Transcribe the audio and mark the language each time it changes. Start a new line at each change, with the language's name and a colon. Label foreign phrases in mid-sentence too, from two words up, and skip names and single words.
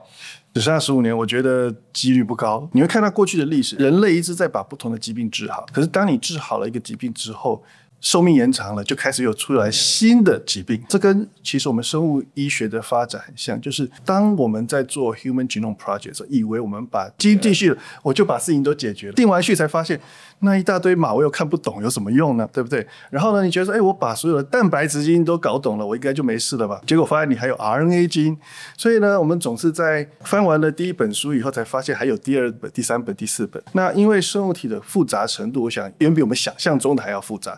Chinese: 只剩下15年，我覺得幾率不高。你會看到過去的歷史，人類一直在把不同的疾病治好，可是當你治好了一個疾病之後，壽命延長了，就開始有出來新的疾病。這跟其實我們生物醫學的發展很像，就是當我們在做 Human Genome Project 的時候，以為我們把基因定序了，我就把事情都解決了。定完序才發現，那一大堆碼我又看不懂，有什麼用呢？對不對？然後呢，你覺得說，我把所有的蛋白質基因都搞懂了，我應該就沒事了吧？結果發現你還有 RNA 基因。所以呢，我們總是在翻完了第一本書以後，才發現還有第2本、第3本、第4本。那因為生物體的複雜程度，我想遠比我們想象中的還要複雜。